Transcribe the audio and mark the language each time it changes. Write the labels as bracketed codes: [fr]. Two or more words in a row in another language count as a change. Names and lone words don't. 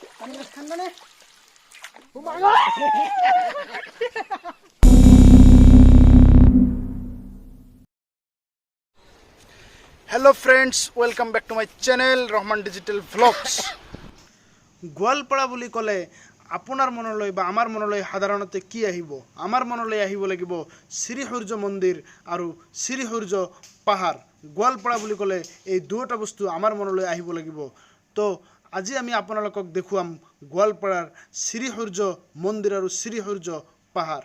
[en] Hello friends, welcome back to my channel Rahman Digital Vlogs. [as] গোৱালপাৰা বুলি ক'লে আপোনাৰ মনলৈ বা আমাৰ মনলৈ সাধাৰণতে কি আহিব? আমাৰ মনলৈ আহিব লাগিব শ্ৰী সূৰ্য মন্দিৰ আৰু শ্ৰী সূৰ্য পাহাৰ। গোৱালপাৰা বুলি ক'লে এই দুটা বস্তু আমাৰ মনলৈ আহিব লাগিব। তো আজি আমি আপোনালোকক দেখুৱাম গোৱালপাৰাৰ শ্ৰী সূৰ্য মন্দিৰ আৰু শ্ৰী সূৰ্য পাহাৰ।